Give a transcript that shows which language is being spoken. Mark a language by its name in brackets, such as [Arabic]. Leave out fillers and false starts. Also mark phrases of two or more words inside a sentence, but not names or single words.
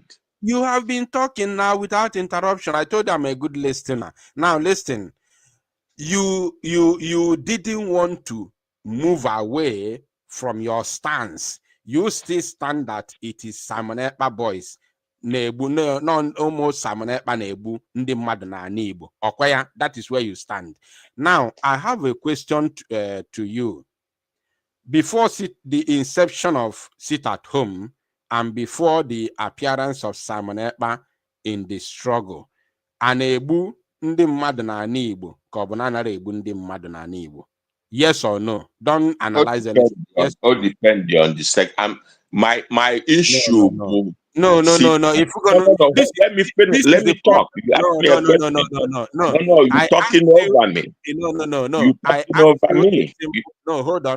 [English] You have been talking now without interruption. I told you I'm a good listener. Now listen, you didn't want to move away from your stance. You still stand that it is Simon Ekpa boys. No, almost [Igbo] Simon Ekpa nebu ndi mmadụ na Igbo. Okwaya, [English] that is where you stand. Now, I have a question to you. Before the inception of Sit at Home and before the appearance of Simon Ekpa in the struggle, [Igbo] ana-egbu ndị mmadụ na Igbo ka ọ bụ na anara egbu ndị mmadụ na Igbo? [English] Yes or no? Don't analyze anything. Yes. All depends on the second. My issue. No. If we're gonna let me finish. Let me talk. No. You're talking over me. No. No, hold on.